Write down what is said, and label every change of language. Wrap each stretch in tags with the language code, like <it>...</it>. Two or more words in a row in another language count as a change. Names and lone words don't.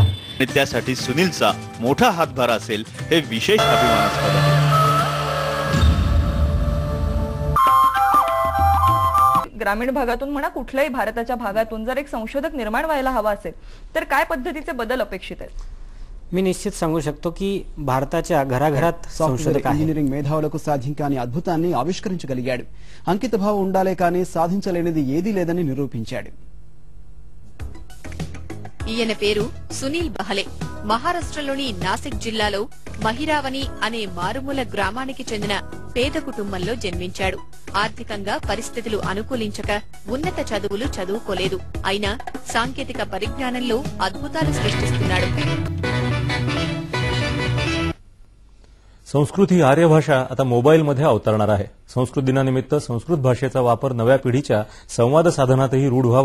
<mr>आणि त्यासाठी सुनीलचा मोठा हातभार असेल हे विशेष अभिमानास्पद आहे। ग्रामीण भागातून म्हणा कुठल्याही भारताच्या भागातून जर एक संशोधक निर्माण व्हायला हवा असेल तर काय पद्धतीचे बदल अपेक्षित आहेत? मी निश्चित सांगू शकतो की भारताच्या घराघरात సంశోధక</mr> <te>ఇంజనీరింగ్ మేధావులకు సాధించని అద్భుతాన్ని ఆవిష్కరించగలిగాడు. అంకితభావం ఉండాలే కానీ సాధించలేనిది ఏదీ లేదని నిరూపించాడు. ఈయన పేరు సునీల్ బహలే. మహారాష్ట్రలోని నాసిక్ జిల్లాలో మహిరావని అనే మారుమూల గ్రామానికి చెందిన పేద కుటుంబంలో జన్మించాడు. ఆర్థికంగా పరిస్థితులు అనుకూలించక ఉన్నత చదువులు చదువుకోలేదు. అయినా సాంకేతిక పరిజ్ఞానంలో అద్భుతాలు సృష్టిస్తున్నాడు.</te> <mr>संस्कृत ही आर्य भाषा आता मोबाईलमध्ये अवतरणार आहे. संस्कृत दिनानिमित्त संस्कृत भाषेचा वापर नव्या पिढीच्या संवाद साधनातही रूढ व्हावा</mr>